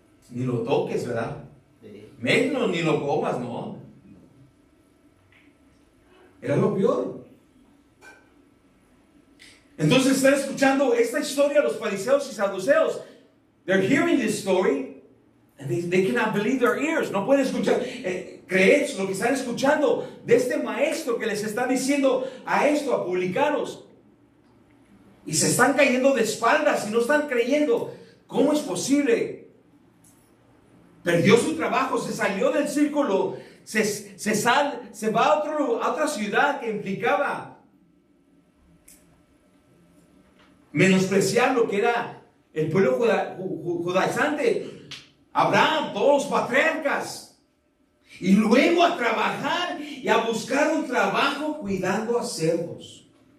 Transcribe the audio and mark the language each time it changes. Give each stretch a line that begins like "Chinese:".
Spanish: ni lo toques, ¿verdad? Sí. Menos ni lo comas, no. Era lo peor. Entonces están escuchando esta historia los fariseos y saduceos.
English: They're hearing this story and they cannot believe their ears.
Spanish: No pueden escuchar, creer lo que están escuchando de este maestro que les está diciendo a esto, a publicanos. Y se están cayendo de espaldas y no están creyendo. ¿Cómo es posible? Perdió su trabajo, se salió del círculo, se va a otra ciudad que implicaba menospreciar lo que era el pueblo judaizante, Abraham, todos los patriarcas, y luego a trabajar y a buscar un trabajo cuidando a cerdos.